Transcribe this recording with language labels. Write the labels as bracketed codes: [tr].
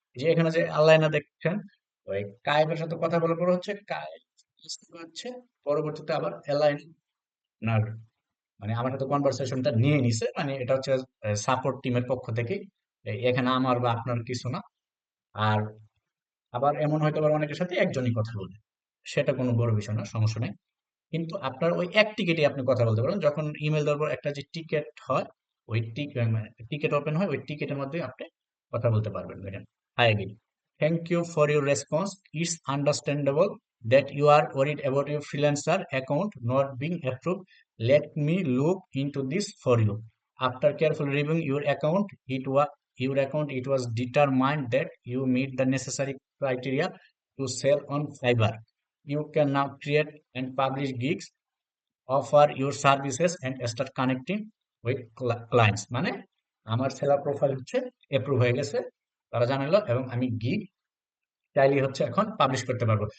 [bn] যে এখানে যে আল্লাহ দেখছেন ওই কায়েবের সাথে কথা বলার পর হচ্ছে কায়েব হচ্ছে পরবর্তীতে আবার অ্যালাইন আপনার মানে আমার সাথে কনভারসেশনটা নিয়ে নিছে, মানে এটা হচ্ছে সাপোর্ট টিমের পক্ষ থেকে, এখানে আমার বা আপনার কিছু না। আর আবার এমন হয়তো আবার অনেকের সাথে একজনই কথা বলে, সেটা কোনো বড় বিষয় না, সমস্যা নেই। কিন্তু আপনার ওই এক টিকেটে আপনি কথা বলতে পারেন যখন ইমেল দেওয়ার পর একটা যে টিকেট হয় ওই টিকেট ওপেন হয় ওই টিকেটের মধ্যে আপনি কথা বলতে পারবেন। [en] দেখেন, hi again thank you for your response, it's understandable that you are worried about your freelancer account not being approved. Let me look into this for you. After carefully reviewing your account, it was determined that you meet the necessary criteria to sell on Fiverr. You can now create and publish gigs, offer your services and start connecting with clients। [bn] মানে আমার seller profile হচ্ছে approve হয়ে গেছে, তারা জানালো, এবং আমি gig চাইলে হচ্ছে এখন পাবলিশ করতে পারবো।